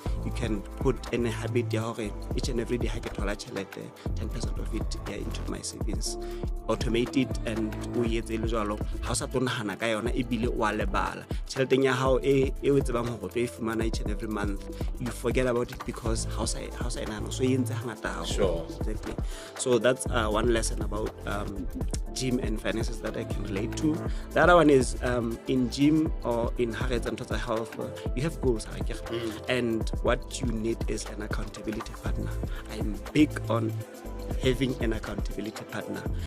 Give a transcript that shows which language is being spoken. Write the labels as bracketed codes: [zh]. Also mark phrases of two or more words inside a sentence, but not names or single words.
[en] you can put in a habit each and every day [st] ha ke thola tjhelete [en] 10% of it into my savings. Automate it and [st] o etse le jalo ha o sa tlo nahana ka yona ebile o a lebala tjheleteng ya hao e o tsebang hore o tlo e fumana [en] each and every month, you forget about it because [st] how sa nahana so e entse hangata haholo. [en] Sure. Exactly. So that's one lesson about gym and finances that I can relate to. The other one is in gym or in Harrods and Total Health, you have goals, and what you need is an accountability partner. I'm big on having an accountability partner.